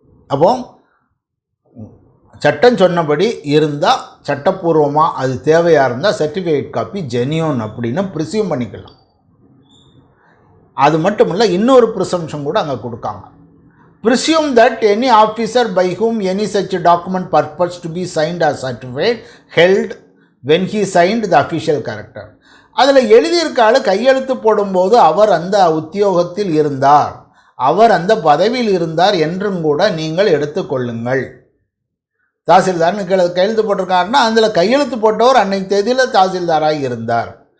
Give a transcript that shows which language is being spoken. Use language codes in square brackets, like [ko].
[ta] அப்போ சட்டம் சொன்னபடி இருந்தால், சட்டப்பூர்வமாக அது தேவையாக இருந்தால் சர்டிஃபிகேட் காப்பி ஜென்யூன் அப்படின்னு ப்ரிசியூம் பண்ணிக்கலாம். அது மட்டும் இல்லை, இன்னொரு ப்ரிசம்ஷன் கூட அங்கே கொடுக்காங்க. [en] Presume that any officer by whom any such document purports to be signed as certified held when he signed the official character. [ta] அதில் எழுதியிருக்காள் கையெழுத்து போடும்போது அவர் அந்த உத்தியோகத்தில் இருந்தார், அவர் அந்த பதவியில் இருந்தார் என்றும் கூட நீங்கள் எடுத்துக்கொள்ளுங்கள். தாசில்தார்னு கையெழுத்து போட்டிருக்காருன்னா அதில் கையெழுத்து போட்டவர் அன்னைக்கு தேதியில் தாசில்தாராக இருந்தார்.